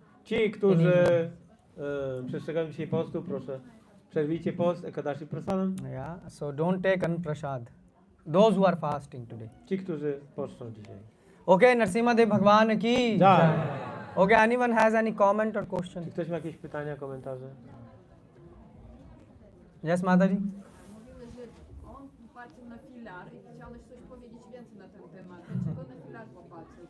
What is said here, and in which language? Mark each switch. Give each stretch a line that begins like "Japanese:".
Polish: Ci, którzy przestrzegają dzisiaj postu, proszę, przerwijcie post Ekadashi Prasadam.
English: Yeah, so don't take Anprasad. Those who are fasting today.
Polish: Ci, którzy poszczą dzisiaj.
Hindi: Okay, Narsimha Dev Bhagwan ki. Jai.
English: Okay, anyone has any comment or question?
Polish: Czy ktoś ma jakieś pytania, komentarze?
English: Yes, Mataji?
Polish: Mówiłeś, że on patrzył na filar i chciałeś coś powiedzieć więcej na ten temat. Dlaczego na filar popatrzył?